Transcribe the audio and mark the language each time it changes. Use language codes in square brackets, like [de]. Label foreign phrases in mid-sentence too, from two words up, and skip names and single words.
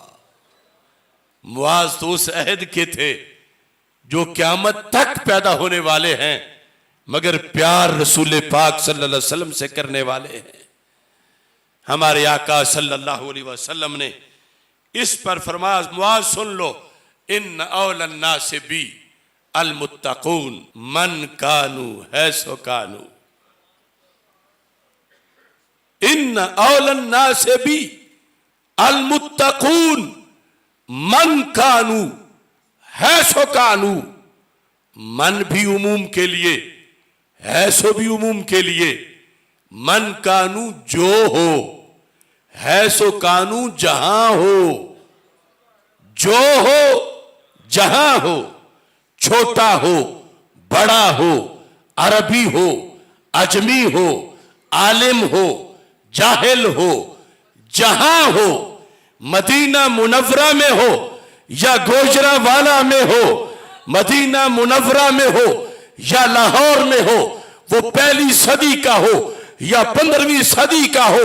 [ur] معاذ تو اس عہد کے تھے جو قیامت تک پیدا ہونے والے ہیں، مگر پیار رسول پاک صلی اللہ علیہ وسلم سے کرنے والے ہیں. ہمارے آقا صلی اللہ علیہ وسلم نے اس پر فرمایا معاذ سن لو، [ar] ان اول الناس بی المتقون من کانو حیث کانو. ان اول الناس بی المتقون من کانو حیث کانو. [ur] من بھی عموم کے لیے، حیث بھی عموم کے لیے. [ar] من کانو [ur] جو ہو، [ar] حیث کانو [ur] جہاں ہو. جو ہو جہاں ہو، چھوٹا ہو بڑا ہو، عربی ہو اجمی ہو، عالم ہو جاہل ہو، جہاں ہو، مدینہ منورہ میں ہو یا گوجرانوالہ میں ہو، مدینہ منورہ میں ہو یا لاہور میں ہو، وہ 1 صدی کا ہو یا 15ویں صدی کا ہو.